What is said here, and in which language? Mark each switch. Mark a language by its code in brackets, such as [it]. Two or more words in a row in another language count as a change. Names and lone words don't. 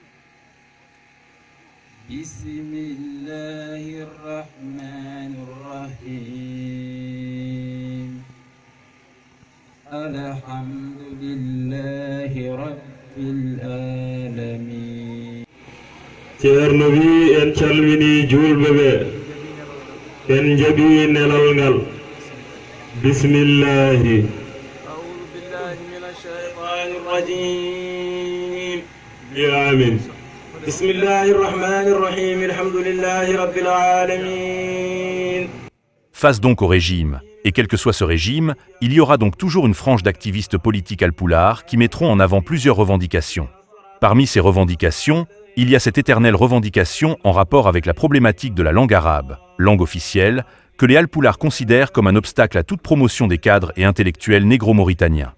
[ar] بسم الله الرحمن الرحيم. الحمد لله رب العالمين. [ff] ceerno wi en calmini julɓe ɓe en jaɓi nelal ngal bismillahi [ar] أعوذ بالله من الشيطان الرجيم amin بسم الله الرحمن الرحيم الحمد لله رب العالمين. [fr] Face donc au régime, et quel que soit ce régime, il y aura donc toujours une frange d'activistes politiques alpulaars qui mettront en avant plusieurs revendications. Parmi ces revendications, il y a cette éternelle revendication en rapport avec la problématique de la langue arabe, langue officielle, que les Alpulaars considèrent comme un obstacle à toute promotion des cadres et intellectuels négro-mauritaniens.